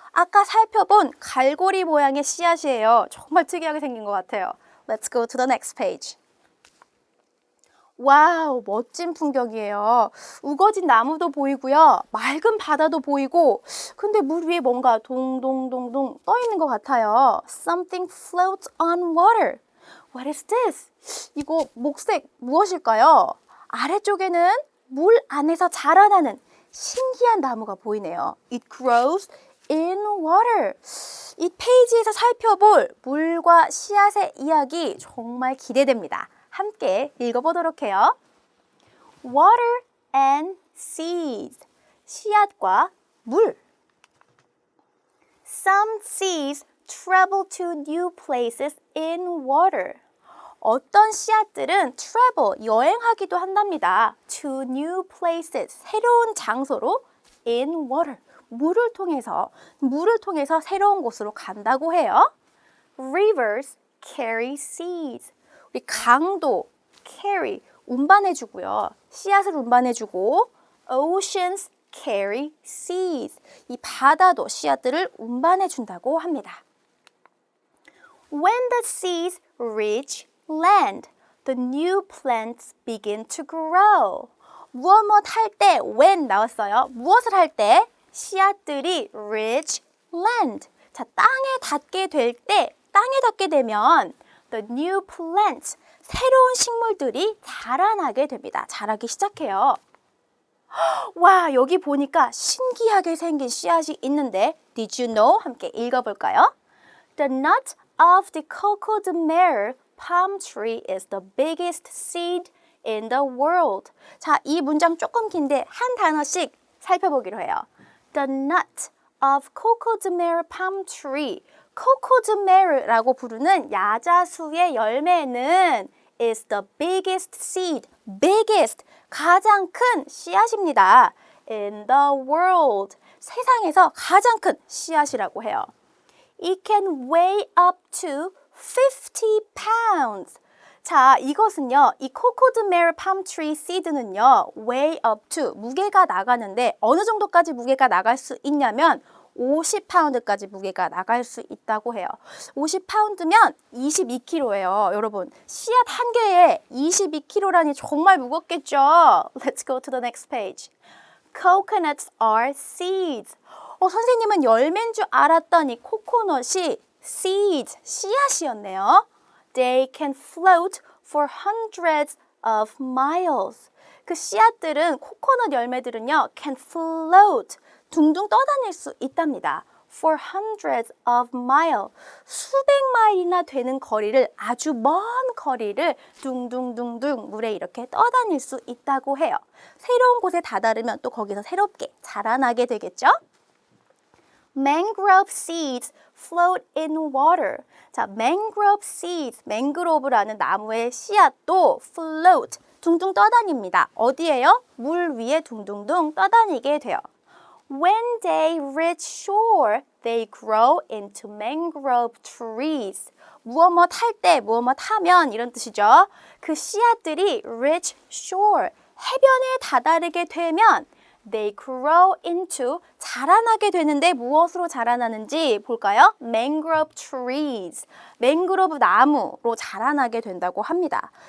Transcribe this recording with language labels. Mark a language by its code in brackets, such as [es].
[ko] 아까 살펴본 갈고리 모양의 씨앗이에요. 정말 특이하게 생긴 것 같아요. [en] Let's go to the next page. [ko] 와우, 멋진 풍경이에요. 우거진 나무도 보이고요. 맑은 바다도 보이고, 근데 물 위에 뭔가 동동동동 떠 있는 것 같아요. [en] Something floats on water. What is this? [ko] 이거 목색 무엇일까요? 아래쪽에는 물 안에서 자라나는 신기한 나무가 보이네요. [en] It grows in water. [ko] 이 페이지에서 살펴볼 물과 씨앗의 이야기 정말 기대됩니다. 함께 읽어보도록 해요. [en] Water and seeds. [ko] 씨앗과 물. [en] Some seeds travel to new places in water. [ko] 어떤 씨앗들은 [en] travel, [ko] 여행하기도 한답니다. [en] To new places, [ko] 새로운 장소로 [en] in water. [ko] 물을 통해서 새로운 곳으로 간다고 해요. [en] Rivers carry seeds. [ko] 우리 강도 [en] carry, [ko] 운반해주고요. 씨앗을 운반해주고 [en] Oceans carry seeds. [ko] 이 바다도 씨앗들을 운반해준다고 합니다. [en] When the seeds reach land, the new plants begin to grow. [ko] 무엇 할 때 [en] when [ko] 나왔어요. 무엇을 할 때? 씨앗들이 [en] reach land. [ko] 자, 땅에 닿게 되면 [en] the new plants, [ko] 새로운 식물들이 자라나게 됩니다. 자라기 시작해요. 와, 여기 보니까 신기하게 생긴 씨앗이 있는데 [en] Did you know? [ko] 함께 읽어볼까요? [en] The nut of the coco de mer palm tree is the biggest seed in the world. [ko] 자, 이 문장 조금 긴데 한 단어씩 살펴보기로 해요. [en] The nut of coco de mer palm tree. [ko] coco de mer라고 부르는 야자수의 열매는 [en] is the biggest seed. biggest, [ko] 가장 큰 씨앗입니다. [en] in the world. [ko] 세상에서 가장 큰 씨앗이라고 해요. [en] It can weigh up to 50 pounds. [ko] 자, 이것은요, 이 coco de mer palm tree seed는요, [en] weigh up to, [ko] 무게가 나가는데 어느 정도까지 무게가 나갈 수 있냐면 50파운드까지 무게가 나갈 수 있다고 해요. 50파운드면 22kg예요. 여러분, 씨앗 한 개에 22kg라니 정말 무겁겠죠? [en] Let's go to the next page. Coconuts are seeds. [ko] 선생님은 열매인 줄 알았더니 코코넛이 [en] seeds, [ko] 씨앗이었네요. [en] They can float for hundreds of miles. [ko] 그 씨앗들은, 코코넛 열매들은요, [en] can float, [ko] 둥둥 떠다닐 수 있답니다. [en] For hundreds of miles. [ko] 수백 마일이나 되는 거리를, 아주 먼 거리를 둥둥둥둥 물에 이렇게 떠다닐 수 있다고 해요. 새로운 곳에 다다르면 또 거기서 새롭게 자라나게 되겠죠? [en] Mangrove seeds float in water. [ko] 자, [en] mangrove seeds, [ko] 맹그로브라는 나무의 씨앗도 [en] float, [ko] 둥둥 떠다닙니다. 어디에요? 물 위에 둥둥둥 떠다니게 돼요. [en] When they reach shore, they grow into mangrove trees. [ko] 무엇 할 때, 무엇 하면 이런 뜻이죠. 그 씨앗들이 [en] reach shore, [ko] 해변에 다다르게 되면 [en] they grow into, [ko] 자라나게 되는데 무엇으로 자라나는지 볼까요? [en] mangrove trees, [ko] 맹그로브 나무로 자라나게 된다고 합니다.